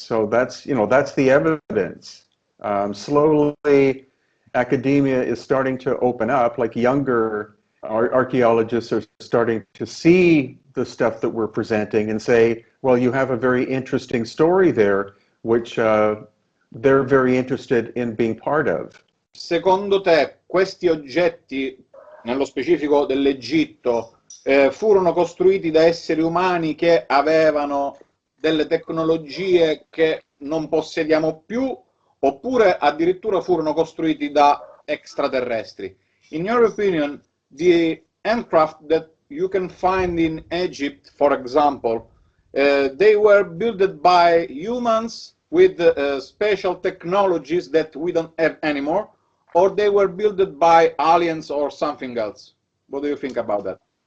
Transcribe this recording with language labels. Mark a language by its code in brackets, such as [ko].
[en] So that's, you know, that's the evidence. Slowly, academia is starting to open up, like younger archaeologists are starting to see the stuff that we're presenting and say, well, you have a very interesting story there, which they're very interested in being part of. [it] Secondo te questi oggetti, nello specifico dell'Egitto, furono costruiti da esseri umani che avevano delle tecnologie che non possediamo più, oppure addirittura furono costruiti da extraterrestri? [en] In your opinion, the handcraft that you can find in Egypt, for example, they were built by humans with special technologies that we don't have anymore, or they were built by aliens or something else? What do you think about that?